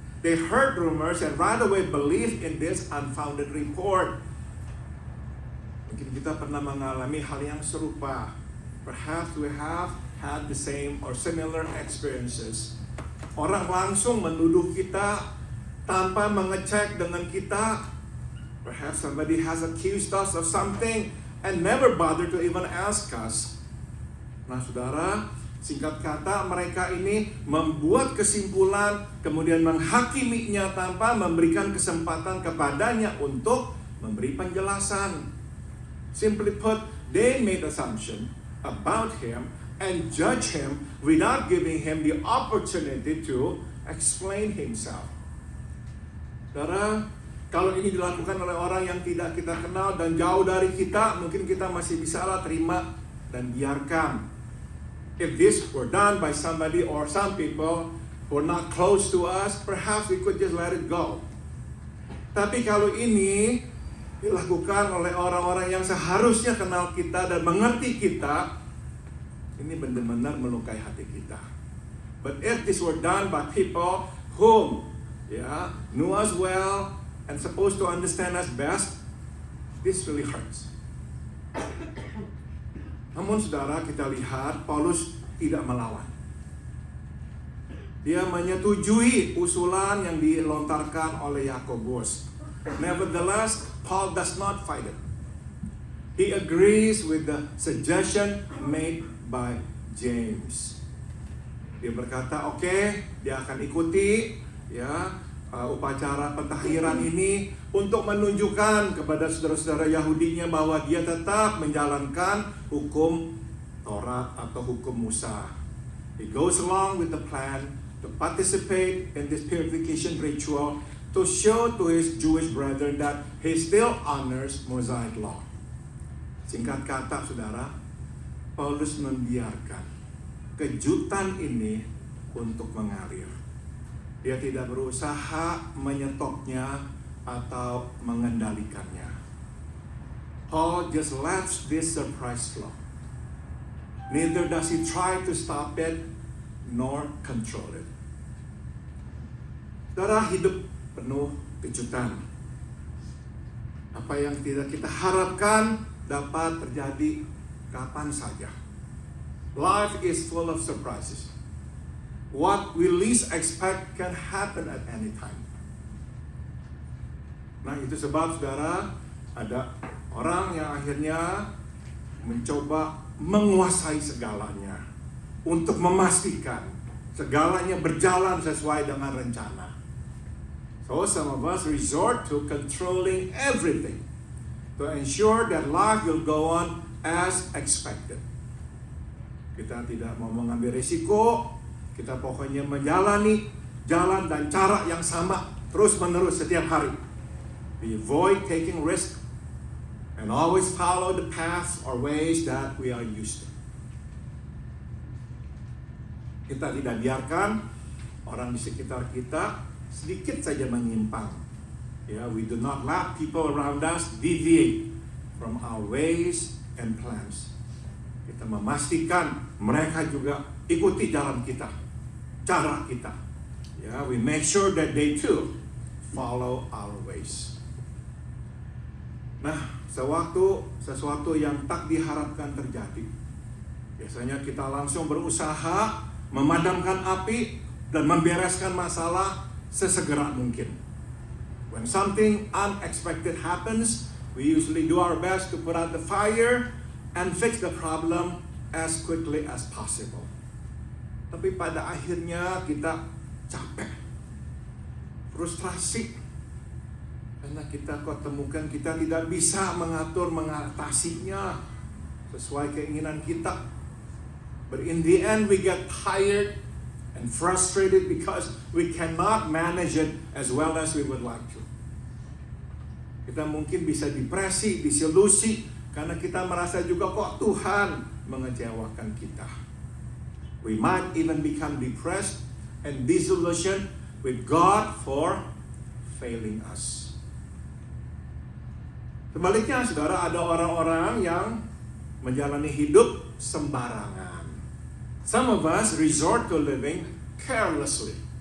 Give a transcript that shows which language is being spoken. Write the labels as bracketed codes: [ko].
[en] They heard rumors and right away believed in this unfounded report. [id] Mungkin kita pernah mengalami hal yang serupa. [en] Perhaps we have had the same or similar experiences. [id] Orang langsung menuduh kita tanpa mengecek dengan kita. [en] Perhaps somebody has accused us of something and never bothered to even ask us. [id] Nah, saudara, singkat kata, mereka ini membuat kesimpulan, kemudian menghakiminya tanpa memberikan kesempatan kepadanya untuk memberi penjelasan. [en] Simply put, they made assumption about him and judge him without giving him the opportunity to explain himself. [id] Saudara, kalau ini dilakukan oleh orang yang tidak kita kenal dan jauh dari kita, mungkin kita masih bisa terima dan biarkan. [en] If this were done by somebody or some people who are not close to us, perhaps we could just let it go. [id] Tapi kalau ini dilakukan oleh orang-orang yang seharusnya kenal kita dan mengerti kita, Ini benar-benar melukai hati kita. [en] But if this were done by people whom knew us well and supposed to understand us best, this really hurts. [id] Namun saudara, kita lihat Paulus tidak melawan. Dia menyetujui usulan yang dilontarkan oleh Yakobus. [en] Nevertheless, Paul does not fight it. He agrees with the suggestion made by James. [id] Dia berkata, oke, dia akan ikuti upacara pentahiran ini untuk menunjukkan kepada saudara-saudara Yahudinya bahwa dia tetap menjalankan hukum Taurat atau hukum Musa. [en] He goes along with the plan to participate in this purification ritual to show to his Jewish brethren that he still honors Mosaic law. [id] Singkat kata, saudara, Paulus membiarkan kejutan ini untuk mengalir. Dia tidak berusaha menyetopnya atau mengendalikannya. [en] Paul just lets this surprise flow. Neither does he try to stop it nor control it. [id] Saudara, hidup penuh kejutan. Apa yang tidak kita harapkan dapat terjadi kapan saja. [en] Life is full of surprises. What we least expect can happen at any time. [id] Nah, itu sebab saudara, ada orang yang akhirnya mencoba menguasai segalanya untuk memastikan segalanya berjalan sesuai dengan rencana. [en] So some of us resort to controlling everything to ensure that life will go on as expected. [id] Kita tidak mau mengambil risiko, kita pokoknya menjalani jalan dan cara yang sama terus-menerus setiap hari. [en] We avoid taking risk and always follow the paths or ways that we are used to. [id] Kita tidak biarkan orang di sekitar kita sedikit saja menyimpang. [en] We do not let people around us deviate from our ways and plans. [id] Kita memastikan mereka juga ikuti jalan kita, cara kita. [en] We make sure that they too follow our ways. [id] Nah, sewaktu sesuatu yang tak diharapkan terjadi, biasanya kita langsung berusaha memadamkan api dan membereskan masalah sesegera mungkin. [en] When something unexpected happens, we usually do our best to put out the fire and fix the problem as quickly as possible. [id] Tapi pada akhirnya kita capek, frustrasi, karena kita kok temukan kita tidak bisa mengatasinya sesuai keinginan kita. [en] But in the end we get tired and frustrated because we cannot manage it as well as we would like to. [id] Kita mungkin bisa depresi, disilusi, karena kita merasa juga kok Tuhan mengecewakan kita. [en] We might even become depressed and disillusioned with God for failing us. [id] Sebaliknya, saudara, ada orang-orang yang menjalani hidup sembarangan. [en] Some of us resort to living carelessly.